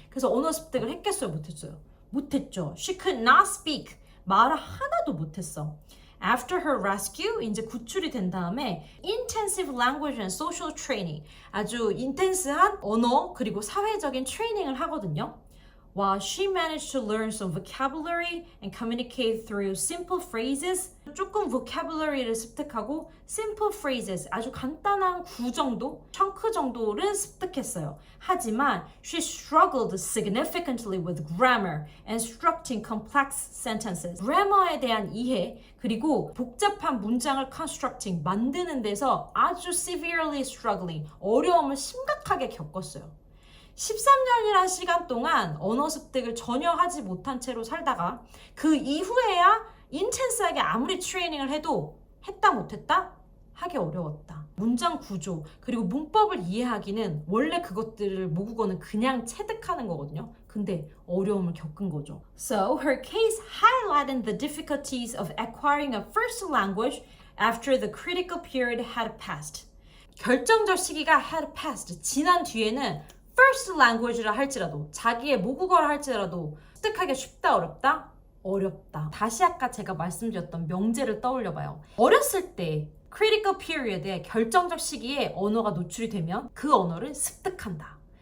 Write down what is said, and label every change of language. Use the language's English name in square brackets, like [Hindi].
[Korean] 그래서 언어 습득을 했겠어요? 못했어요? 못했죠. [English] She could not speak. [Korean] 말을 하나도 못했어. [English] After her rescue, [Korean] 이제 구출이 된 다음에 [English] intensive language and social training, [Korean] 아주 인텐스한 언어 그리고 사회적인 트레이닝을 하거든요. [English] While she managed to learn some vocabulary and communicate through simple phrases, 조금 vocabulary를 습득하고 simple phrases, [Korean] 아주 간단한 구 정도, 청크 정도를 습득했어요. [English] 하지만 she struggled significantly with grammar and constructing complex sentences. [Korean] grammar에 대한 이해, 그리고 복잡한 문장을 constructing, 만드는 데서 아주 severely struggling, 어려움을 심각하게 겪었어요. 13년이란 시간 동안 언어 습득을 전혀 하지 못한 채로 살다가 그 이후에야 인텐스하게 아무리 트레이닝을 해도 했다 못했다? 하기 어려웠다. 문장 구조 그리고 문법을 이해하기는 원래 그것들을 모국어는 그냥 체득하는 거거든요. 근데 어려움을 겪은 거죠. [English] So her case highlighted the difficulties of acquiring a first language after the critical period had passed. [Korean] 결정적 시기가 had passed. 지난 뒤에는 first language를 할지라도 자기의 모국어를 할지라도 습득하기 쉽다 어렵다? 어렵다. 다시 아까 제가 말씀드렸던 명제를 떠올려봐요. 어렸을 때 critical period의 결정적 시기에 언어가 노출이 되면 그 언어를 습득한다.